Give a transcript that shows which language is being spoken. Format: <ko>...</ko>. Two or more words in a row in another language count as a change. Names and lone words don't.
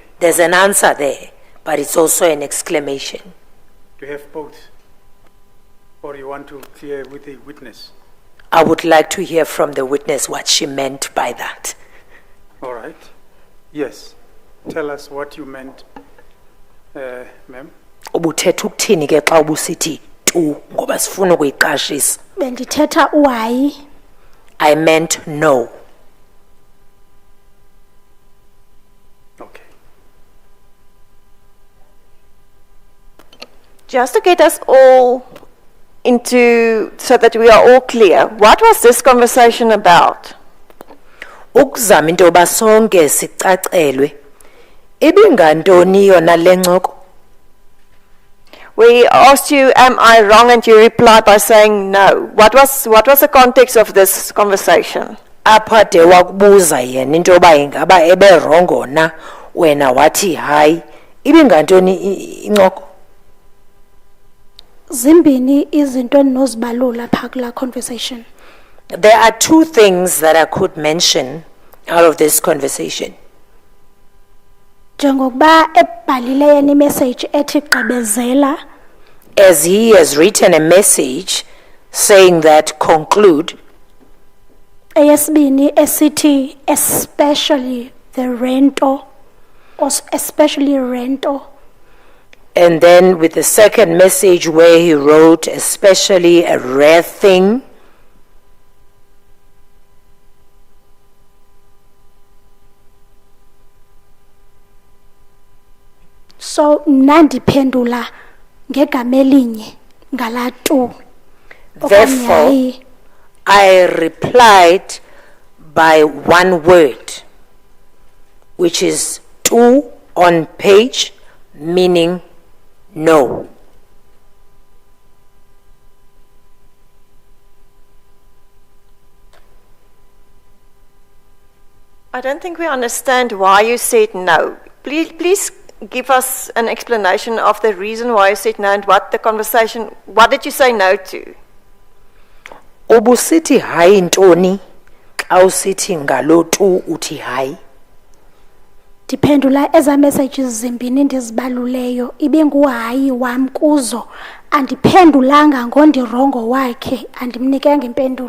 <en>There's an answer there, but it's also an exclamation. Do you have both? Or you want to clear with the witness? I would like to hear from the witness what she meant by that. All right. Yes. Tell us what you meant, ma'am.</en> <xh>Ubuthetha ukuthini ke xa ubusithi tu ngoba sifuna ukuyiqashisa. Bendithetha uhayi.</xh> <en>I meant no. Okay. Just to get us all into, so that we are all clear, what was this conversation about?</en> <xh>Ukuzama into yoba sonke sicacelwe. Ibingantoni yona le ncoko?</xh> <en>We asked you, am I wrong? And you replied by saying no. What was the context of this conversation?</en> <xh>Apha de wakubuza yena into yoba ingaba eberongo na wena wathi hayi. Ibingantoni incoko? Zimbini izinto endinozibalula phaa kulaa conversation.</xh> <en>There are two things that I could mention out of this conversation.</en> <xh>Njengokuba ebhalile yena imessage ethi gqibezela,</xh> <en>As he has written a message saying that conclude,</en> <xh>eyesibini esithi</xh> <en>especially the</en> <xh>rento,</xh> <en>or especially</en> <xh>rento.</xh> <en>and then with the second message where he wrote especially a rare thing,</en> <xh>So nandiphendula ngegama elinye ngala tu.</xh> <en>therefore I replied by one word, which is tu on page, meaning no. I don't think we understand why you said no. Please give us an explanation of the reason why you said no and what the conversation, what did you say no to?</en> <xh>Ubusithi hayi ntoni xa usithi ngalo tu uthi hayi. Ndiphendula eza messages zimbini ndizibaluleyo ibinguhayi wam kuzo, andiphendulanga ngondirongo wakhe, andimnikanga impendulo.</xh>